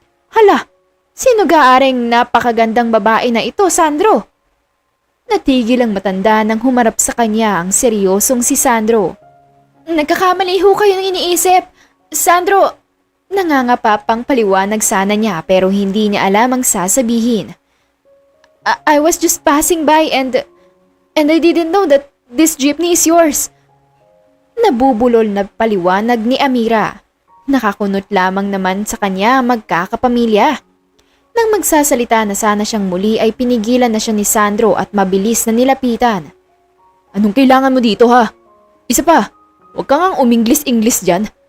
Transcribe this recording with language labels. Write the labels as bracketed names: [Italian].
[Filipino] Hala, sino gaaring napakagandang babae na ito, Sandro? Natigil ang matanda nang humarap sa kanya ang seryosong si Sandro. Nagkakamali ho kayo ng iniisip. Sandro, nangangapapang paliwanag sana niya pero hindi niya alam ang sasabihin. [English] I was just passing by and I didn't know that this jeepney is yours. [Filipino] Nabubulol na paliwanag ni Amira. Nakakunot lamang naman sa kanya magkakapamilya. Nang magsasalita na sana siyang muli ay pinigilan na siya ni Sandro at mabilis na nilapitan. Anong kailangan mo dito ha? Isa pa, huwag kang ang uminglis-inglis dyan.